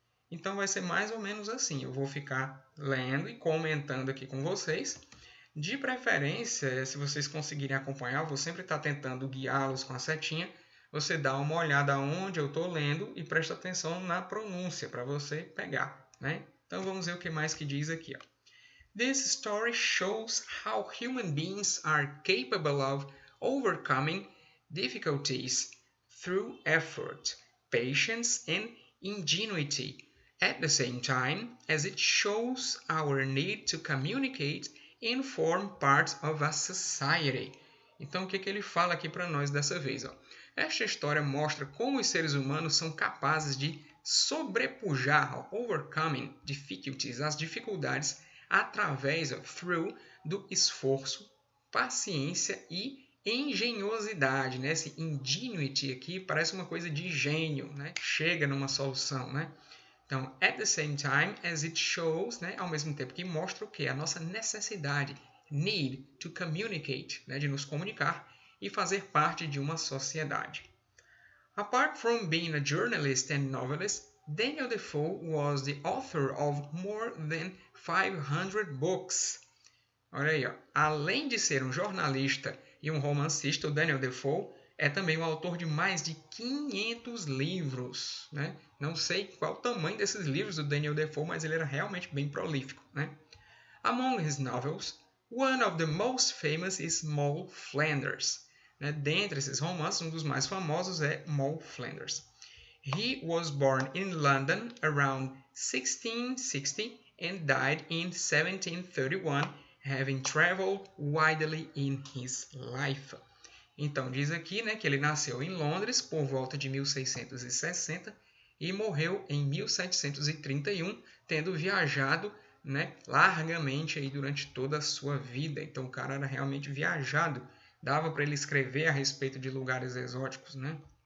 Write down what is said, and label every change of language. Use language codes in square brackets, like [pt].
[pt] Então vai ser mais ou menos assim, eu vou ficar lendo e comentando aqui com vocês. De preferência, se vocês conseguirem acompanhar, eu vou sempre estar tentando guiá-los com a setinha. Você dá uma olhada onde eu estou lendo e presta atenção na pronúncia para você pegar, né? Então vamos ver o que mais que diz aqui. Ó. [en] This story shows how human beings are capable of overcoming difficulties through effort, patience, and ingenuity, at the same time as it shows our need to communicate and form part of a society. [pt] Então, o que ele fala aqui para nós dessa vez? Ó? Esta história mostra como os seres humanos são capazes de sobrepujar, [en] overcoming difficulties, [pt] as dificuldades, através, through, do esforço, paciência e engenhosidade, né? Esse ingenuity aqui parece uma coisa de gênio, né? Chega numa solução, né? [en] Então, at the same time as it shows, né? [pt] Ao mesmo tempo que mostra o que? A nossa necessidade, [en] need to communicate, [pt] né? De nos comunicar e fazer parte de uma sociedade. [en] Apart from being a journalist and novelist, Daniel Defoe was the author of more than 500 books. [pt] Olha aí, ó. Além de ser um jornalista e um romancista, o Daniel Defoe é também o autor de mais de 500 livros. Né? Não sei qual o tamanho desses livros do Daniel Defoe, mas ele era realmente bem prolífico. Né? [en] Among his novels, one of the most famous is Moll Flanders. [pt] Né? Dentre esses romances, um dos mais famosos é Moll Flanders. [en] He was born in London around 1660 and died in 1731, having traveled widely in his life. [pt] Então, diz aqui, né, que ele nasceu em Londres por volta de 1660 e morreu em 1731, tendo viajado, né, largamente aí durante toda a sua vida. Então, o cara era realmente viajado. Dava para ele escrever a respeito de lugares exóticos, né?